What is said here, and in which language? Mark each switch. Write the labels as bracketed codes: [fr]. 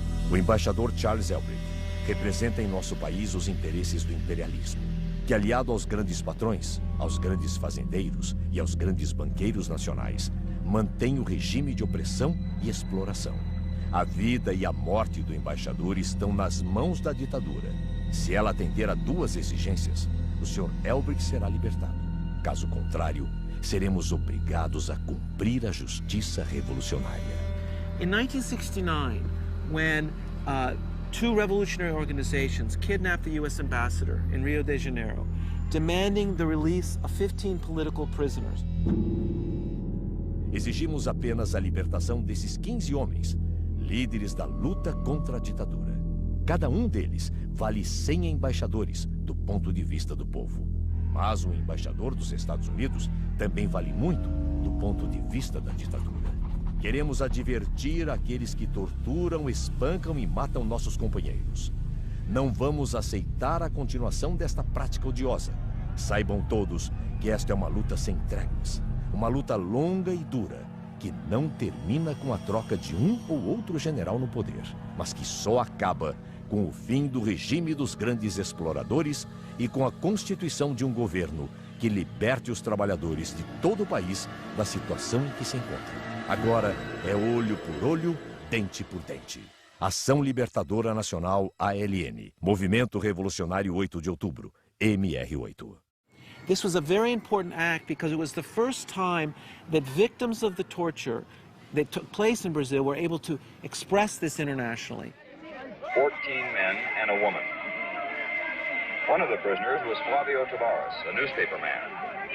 [pt] O embaixador Charles Elbrecht representa em nosso país os interesses do imperialismo, que, aliado aos grandes patrões, aos grandes fazendeiros e aos grandes banqueiros nacionais, mantém o regime de opressão e exploração. A vida e a morte do embaixador estão nas mãos da ditadura. Se ela atender a duas exigências, o Sr. Elbrecht será libertado. Caso contrário, seremos obrigados a cumprir a justiça revolucionária. [en] In 1969, when two revolutionary organizations kidnapped the U.S. ambassador in Rio de Janeiro, demanding the release of 15 political prisoners. [pt] Exigimos apenas a libertação desses 15 homens, líderes da luta contra a ditadura. Cada um deles vale 100 embaixadores do ponto de vista do povo. Mas o embaixador dos Estados Unidos também vale muito do ponto de vista da ditadura. Queremos advertir aqueles que torturam, espancam e matam nossos companheiros. Não vamos aceitar a continuação desta prática odiosa. Saibam todos que esta é uma luta sem tréguas. Uma luta longa e dura, que não termina com a troca de um ou outro general no poder, mas que só acaba com o fim do regime dos grandes exploradores e com a constituição de um governo que liberte os trabalhadores de todo o país da situação em que se encontram. Agora é olho por olho, dente por dente. Ação Libertadora Nacional ALN, Movimento Revolucionário 8 de Outubro, MR8. [en] This was a very important act because it was the first time that victims of the torture that took place in Brazil were able to express this internationally. 14 men and a woman. One of the prisoners was Flavio Tavares, a newspaper man.